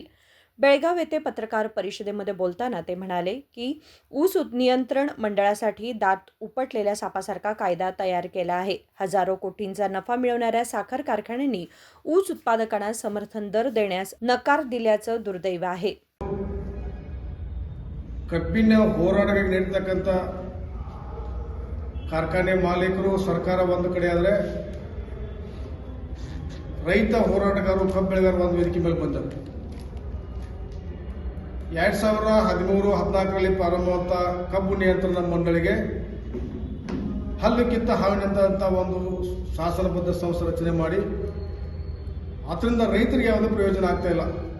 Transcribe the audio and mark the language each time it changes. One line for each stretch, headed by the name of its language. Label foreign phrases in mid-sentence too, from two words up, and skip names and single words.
Marathi: बेळगाव येथे पत्रकार परिषदेमध्ये बोलताना ते म्हणाले की ऊस नियंत्रण मंडळासाठी दात उपटलेल्या सापासारखा कायदा तयार केला आहे. हजारो कोटींचा नफा मिळवणाऱ्या साखर कारखान्यांनी ऊस उत्पादकांना समर्थन दर देण्यास नकार दिल्याचं दुर्दैव आहे.
Kannada: ಕಬ್ಬಿನ ಹೋರಾಟಕ್ಕೆ ನೀಡತಕ್ಕಂಥ ಕಾರ್ಖಾನೆ ಮಾಲೀಕರು ಸರ್ಕಾರ ಒಂದು ಕಡೆ ಆದರೆ ರೈತ ಹೋರಾಟಗಾರರು ಕಬ್ಬು ಬೆಳೆಗಾರರು ಒಂದು ವೇದಿಕೆ ಮೇಲೆ ಬಂದರು. 2013-14ರಲ್ಲಿ ಪ್ರಾರಂಭವಾದ ಕಬ್ಬು ನಿಯಂತ್ರಣ ಮಂಡಳಿಗೆ ಹಲ್ಲುಕಿತ್ತ ಹಾವಿನಂತ ಒಂದು ಶಾಸನಬದ್ಧ ಸಂಸ್ಥೆ ರಚನೆ ಮಾಡಿ ಅದರಿಂದ ರೈತರಿಗೆ ಯಾವುದೇ ಪ್ರಯೋಜನ ಆಗ್ತಾ ಇಲ್ಲ.